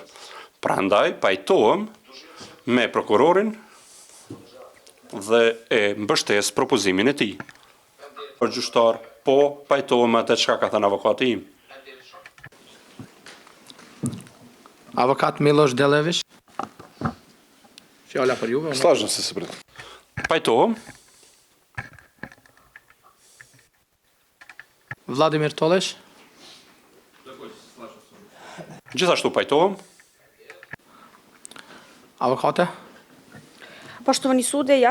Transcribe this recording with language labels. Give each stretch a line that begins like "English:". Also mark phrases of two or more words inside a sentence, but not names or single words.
Albanian: Prandaj, pajtohem me prokurorin dhe e mbështes propozimin e tij. Por gjyqtar, po pajtohem atë çka ka thënë avokati im. Avokat Miloš Delević. Fjala për juve.
Serbian: Slažem se pred.
Albanian: Pajtohem. Vladimir Tolesh. Gjithashtu pajtohem. Avokate.
Serbian: Poštovani sude, ja